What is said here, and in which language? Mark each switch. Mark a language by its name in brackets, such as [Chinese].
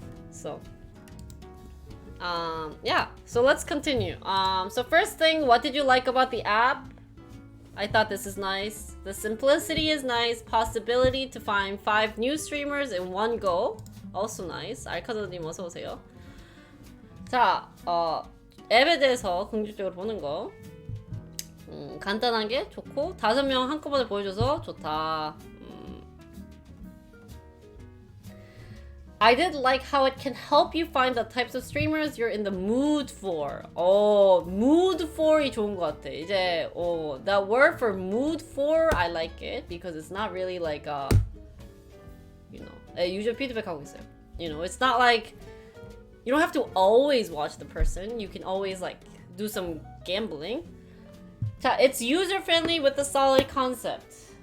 [English] So yeah, so let's continue. So first thing, what did you like about the app? I thought this is nice. The simplicity is nice. Possibility to find 5 new streamers in one go. Also nice. [Korean] 알카드님 어서 오세요. 자, 앱에 대해서 긍정적으로 보는 거. 간단한 게 좋고 5명 한꺼번에 보여줘서 좋다. [English] I did like how it can help you find the types of streamers you're in the mood for. [Korean] mood for이 좋은 것 같아. 이제 [English] that word for mood for, I like it because it's not really like user feedback [Korean] 하고 있어요. [English] It's not like you don't have to always watch the person. You can always like do some gambling. [Korean] 자, [English] it's user friendly with a solid concept.